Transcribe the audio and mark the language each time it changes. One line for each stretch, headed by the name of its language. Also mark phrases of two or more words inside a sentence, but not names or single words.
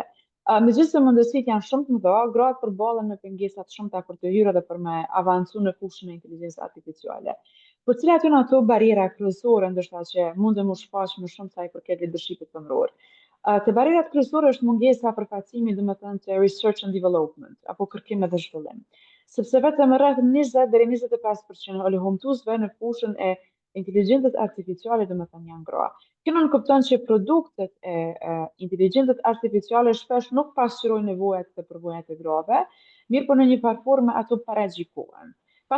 Albanian: Megjithëse mundësitë janë shumë të mëdha, gratë përballen me pengesa të shumta për të hyrë dhe për me avancu në fushën e inteligjencës artificiale. Po cilat janë ato barriera kryesore ndoshta që mundem u shfaq më shumë sa i përket leadershipit femëror? Te barrierat kryesore është mungesa përfaqësimi domethënë te
English: research and development
Albanian: apo kërkim edhe zhvillim. Sepse vetëm rreth 20 deri 25% e humbtuesve në fushën e inteligjencës artificiale domethënë janë gra. Kjo nuk kupton që produktet e inteligjencës artificiale shpesh nuk pasqyrojnë nevojat dhe përvojat e grave, mirë po në një farë forme ato paraqykohen.